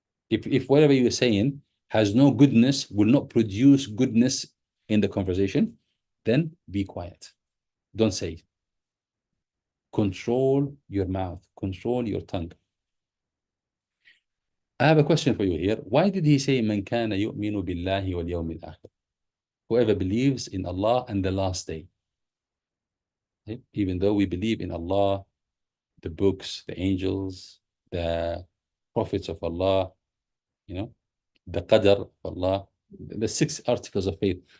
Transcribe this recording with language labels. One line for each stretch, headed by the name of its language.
English: If whatever you're saying has no goodness, will not produce goodness in the conversation, then be quiet. Don't say it. Control your mouth, control your tongue. I have a question for you here. Why did he say
Arabic: من كان يؤمن بالله واليوم الآخر?
English: Whoever believes in Allah and the last day. Okay? Even though we believe in Allah, the books, the angels, the prophets of Allah, you know, the qadar of Allah, the 6 articles of faith.